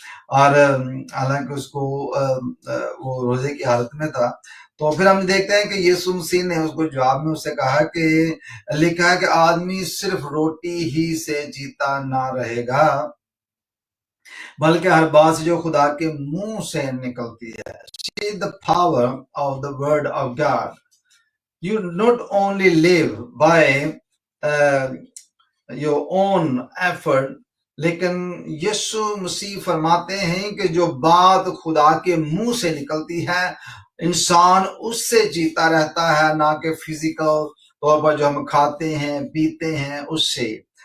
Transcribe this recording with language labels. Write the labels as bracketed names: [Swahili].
[Hindi] और हालांकि उसको वो रोजे की हालत में था। तो फिर हम देखते हैं कि यीशु मसीह ने उसको जवाब में उससे कहा कि लिखा है कि आदमी सिर्फ रोटी ही से जीता ना रहेगा, बल्कि हर बात जो खुदा के मुंह से निकलती है। [English] See the power of the word of God. You not only live by your own effort, [Hindi] लेकिन यीशु मसीह फरमाते हैं कि जो बात खुदा के मुंह से निकलती है, इंसान उससे जीता रहता है, ना कि फिजिकल तौर पर जो हम खाते हैं पीते हैं उससे।